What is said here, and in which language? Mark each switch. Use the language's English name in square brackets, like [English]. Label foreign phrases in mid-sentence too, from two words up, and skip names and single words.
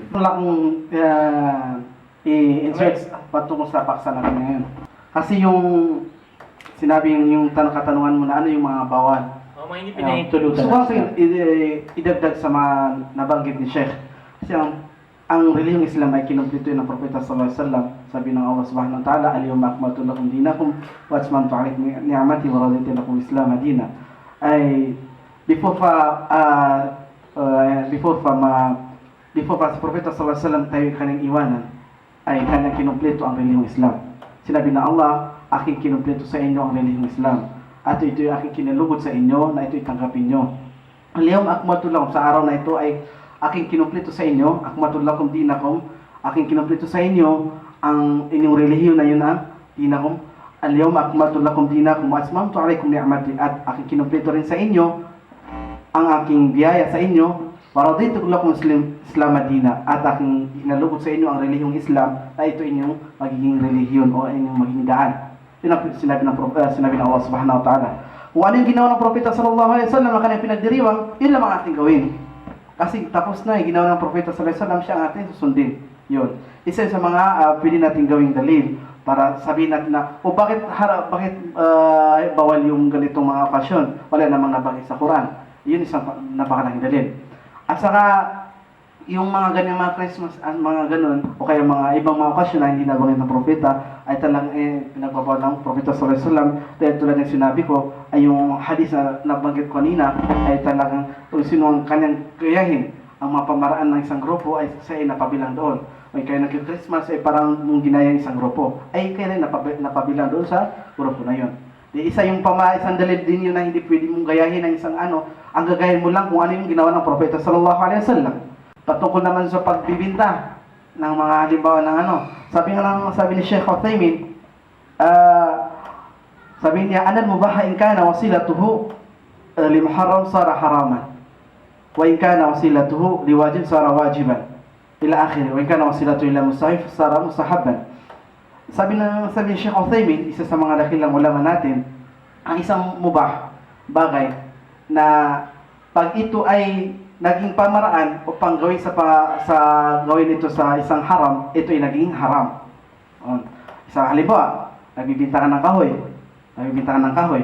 [Filipino] Wala akong i-insert patungkol sa paksa natin ngayon. Kasi yung sinabi yung katanungan mo na ano yung mga bawal. mga hindi pinahintulutan. Gusto ko kasi idagdag sa mga nabanggit ni Sheikh. Kasi ang relihiyong Islam ay kinumplito ng Propeta [Arabic] صلى الله عليه وسلم. [Filipino] Sabi ng Allah [Arabic] سبحانه وتعالى, "اليوم أكملت لكم دينكم وأتممت عليكم نعمتي ورضيت لكم الإسلام دينا." [Filipino] Ay before pa si Propeta [Arabic] صلى الله عليه وسلم [Filipino] tayo kanyang iwanan, ay kanyang kinumpleto ang relihiyong Islam. Sinabi ng Allah, aking kinumpleto sa inyo ang relihiyong Islam. At ito'y aking kinalugod sa inyo na ito'y tanggapin nyo. [Arabic] اليوم أكملت لكم, [Filipino] sa araw na ito ay aking kinumpleto sa inyo, [Arabic] أكملت لكم دينكم, [Filipino] aking kinumpleto sa inyo ang inyong relihiyon na yun ang dinakum. [Arabic] اليوم أكملت لكم دينكم وأتممت عليكم نعمتي, [Filipino] at aking kinumpleto rin sa inyo ang aking biyaya sa inyo. [Arabic] ورضيت لكم الإسلام دينا, [Filipino] at aking hinalugod sa inyo ang relihiyong Islam na ito inyong magiging relihiyon o inyong magiging daan. Yun ang sinabi ng Allah [Arabic] سبحانه وتعالى. [Filipino] Kung ano yung ginawa ng Propeta [Arabic] صلى الله عليه وسلم [Filipino] na kanyang pinagdiriwang, yun lang ang ating gawin. Kasi tapos na ginawa ng Propeta [Arabic] صلى الله عليه وسلم, [Filipino] siya ang ating susundin. Yun. Isa sa mga pwede natin gawing dalil para sabihin natin na bakit bawal yung ganitong mga okasyon, wala namang nabanggit sa Quran. Yun isang napakalaking dalil. At saka, yung mga ganyang mga Christmas, mga ganun, o kaya mga ibang mga okasyon na hindi nabanggit ng Propeta, ay talagang pinagbabawal ng Propeta [Arabic] صلى الله عليه وسلم. [Filipino] Dahil tulad ng sinabi ko, ay yung hadis na nabanggit ko kanina, ay talagang kung sino ang kanyang gayahin, ang mga pamaraan ng isang grupo ay siya ay napabilang doon. O kaya nag-Christmas ay parang mong ginaya ng isang grupo, ay kaya rin napabilang doon sa grupo na yun. Isang dalil din yun na hindi pwede mong gayahin ng isang ang gagahin mo lang kung ano yung ginawa ng Propeta [Arabic] صلى الله عليه وسلم. [Filipino] Patungkol naman sa pagbibinta ng mga halimbawa ng sabi ni Sheikh Uthaymin, sabi niya, [Arabic] "أن المباح إن كان وسيلته لمحرم صار حراما وإن كان وسيلته لواجب صار واجبا إلى آخر وإن كان وسيلته إلى مستحب صار مستحبا." [Filipino] Sabi ni Sheikh Uthaymin, isa sa mga dakilang ulama natin, ang isang mubah, bagay, na pag ito ay naging pamaraan o panggawin sa gawin ito sa isang haram, ito ay naging haram. Isang halimbawa, nagbibinta ka ng kahoy.